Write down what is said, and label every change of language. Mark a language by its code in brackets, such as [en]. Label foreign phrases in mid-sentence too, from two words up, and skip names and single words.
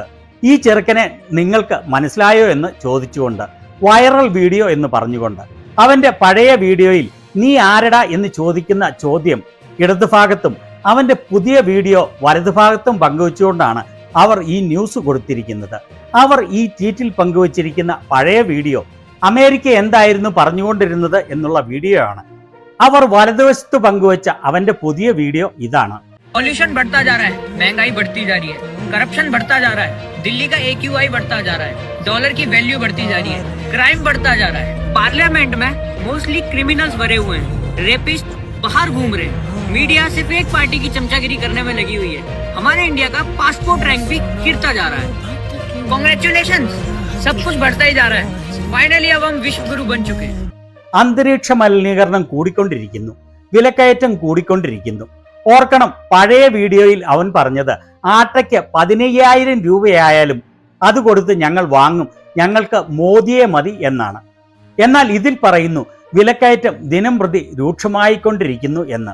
[ml] ഈ ചെറുക്കനെ നിങ്ങൾക്ക് മനസ്സിലായോ എന്ന് ചോദിച്ചുകൊണ്ട്, [en] viral video [ml] എന്ന് പറഞ്ഞുകൊണ്ട്, അവന്റെ പഴയ വീഡിയോയിൽ നീ ആരടാ എന്ന് ചോദിക്കുന്ന ചോദ്യം ഇടതുഭാഗത്തും അവന്റെ പുതിയ വീഡിയോ വലതുഭാഗത്തും പങ്കുവച്ചുകൊണ്ടാണ് അവർ ഈ ന്യൂസ് കൊടുത്തിരിക്കുന്നത്. അവർ ഈ ട്വീറ്റിൽ പങ്കുവച്ചിരിക്കുന്ന പഴയ വീഡിയോ അമേരിക്ക എന്തായിരുന്നു പറഞ്ഞുകൊണ്ടിരുന്നത് എന്നുള്ള വീഡിയോ ആണ്. അവർ വലതുവശത്ത് പങ്കുവച്ച അവന്റെ പുതിയ വീഡിയോ ഇതാണ്. [hi] पॉल्यूशन बढ़ता जा रहा है, महंगाई बढ़ती जा रही है, करप्शन बढ़ता जा रहा है, दिल्ली का AQI बढ़ता जा रहा है, डॉलर की वैल्यू बढ़ती जा रही है, क्राइम बढ़ता जा रहा है, पार्लियामेंट में [en] mostly criminals [hi] भरे हुए हैं, रेपिस्ट बाहर घूम रहे हैं, मीडिया सिर्फ एक पार्टी की चमचागिरी करने में लगी हुई है, हमारे इंडिया का [en] passport rank [hi] भी गिरता जा रहा है. कांग्रेचुलेशंस, सब कुछ बढ़ता ही जा रहा है. फाइनली अब हम विश्व गुरु बन चुके हैं. [ml] അന്തരീക്ഷ മലിനീകരണം കൂടിക്കൊണ്ടിരിക്കുന്നു, വിലക്കയറ്റം കൂടിക്കൊണ്ടിരിക്കുന്നു. ഓർക്കണം, പഴയ വീഡിയോയിൽ അവൻ പറഞ്ഞത് ആട്ടയ്ക്ക് 15,000 രൂപയായാലും അത് കൊടുത്ത് ഞങ്ങൾ വാങ്ങും, ഞങ്ങൾക്ക് മോദിയെ മതി എന്നാണ്. എന്നാൽ ഇതിൽ പറയുന്നു വിലക്കയറ്റം ദിനം പ്രതി രൂക്ഷമായിക്കൊണ്ടിരിക്കുന്നു എന്ന്.